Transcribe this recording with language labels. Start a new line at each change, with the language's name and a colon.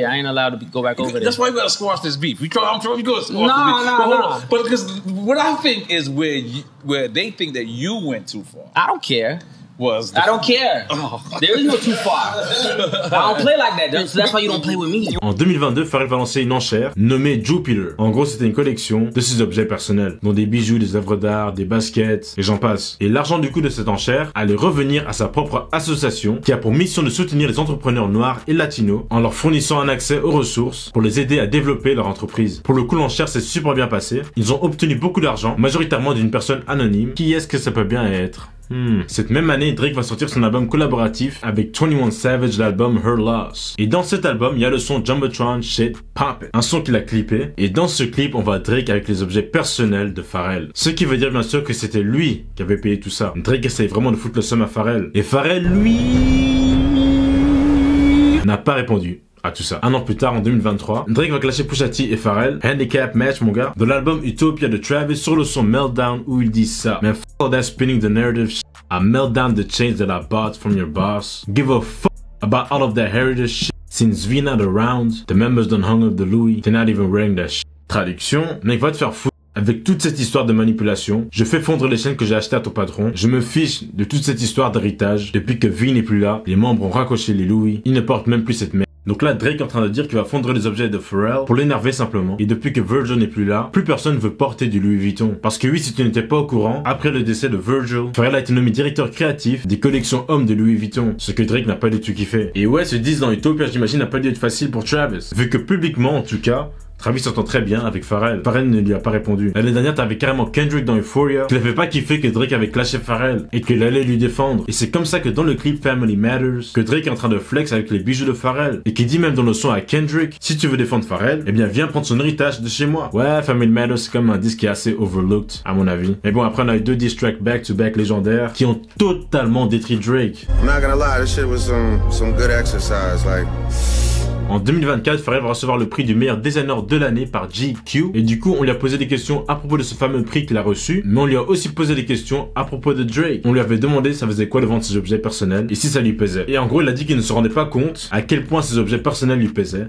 English: Yeah, I ain't allowed to go back over there. That's why we gotta squash this beef. I'm trying to squash this beef. No. But because what I think is where they think that you went too far. I don't care. I don't care. Oh. There is no too far. I don't play like that. So that's why you don't play with me.
French: En 2022, Pharrell va lancer une enchère nommée Jupiler. En gros, c'était une collection de ses objets personnels, dont des bijoux, des œuvres d'art, des baskets, et j'en passe. Et l'argent du coup de cette enchère allait revenir à sa propre association qui a pour mission de soutenir les entrepreneurs noirs et latinos en leur fournissant un accès aux ressources pour les aider à développer leur entreprise. Pour le coup, l'enchère s'est super bien passée. Ils ont obtenu beaucoup d'argent, majoritairement d'une personne anonyme. Qui est-ce que ça peut bien être? Cette même année, Drake va sortir son album collaboratif avec 21 Savage, l'album Her Loss. Et dans cet album, il y a le son Jumbotron Shit Poppin', un son qu'il a clippé. Et dans ce clip, on voit Drake avec les objets personnels de Pharrell. Ce qui veut dire bien sûr que c'était lui qui avait payé tout ça. Drake essaye vraiment de foutre le seum à Pharrell. Et Pharrell, lui, n'a pas répondu à tout ça. Un an plus tard, en 2023, Drake va clasher Pusha T et Pharrell, Handicap Match mon gars, de l'album Utopia de Travis sur le son Meltdown où il dit ça.
English: Man, f*** all that spinning the narrative shit. I melt down the chains that I bought from your boss. Give a fuck about all of that heritage shit. Since V not around, the members done hung up the Louis, they're not even wearing that shit.
French: Traduction, mec, va te faire foutre. Avec toute cette histoire de manipulation, je fais fondre les chaînes que j'ai achetées à ton patron. Je me fiche de toute cette histoire d'héritage. Depuis que V n'est plus là, les membres ont raccroché les Louis. Ils ne portent même plus cette merde. Donc là, Drake est en train de dire qu'il va fondre les objets de Pharrell pour l'énerver simplement. Et depuis que Virgil n'est plus là, plus personne veut porter du Louis Vuitton. Parce que oui, si tu n'étais pas au courant, après le décès de Virgil, Pharrell a été nommé directeur créatif des collections hommes de Louis Vuitton. Ce que Drake n'a pas du tout kiffé. Et ouais, ce 10 dans Utopia, j'imagine, n'a pas dû être facile pour Travis. Vu que publiquement, en tout cas, Travis s'entend très bien avec Pharrell. Pharrell ne lui a pas répondu. L'année dernière, t'avais carrément Kendrick dans Euphoria qui n'avait pas kiffé que Drake avait clashé Pharrell et qu'il allait lui défendre. Et c'est comme ça que dans le clip Family Matters, que Drake est en train de flex avec les bijoux de Pharrell et qui dit même dans le son à Kendrick, si tu veux défendre Pharrell, eh bien viens prendre son héritage de chez moi. Ouais, Family Matters c'est comme un disque qui est assez overlooked à mon avis. Mais bon, après on a eu 2 diss tracks back-to-back légendaires qui ont totalement détruit Drake.
English: I'm not gonna lie, this shit was some good exercise, like...
French: En 2024, Pharrell va recevoir le prix du meilleur designer de l'année par GQ. Et du coup, on lui a posé des questions à propos de ce fameux prix qu'il a reçu. Mais on lui a aussi posé des questions à propos de Drake. On lui avait demandé ça faisait quoi de vendre ses objets personnels et si ça lui pesait. Et en gros, il a dit qu'il ne se rendait pas compte à quel point ses objets personnels lui pesaient.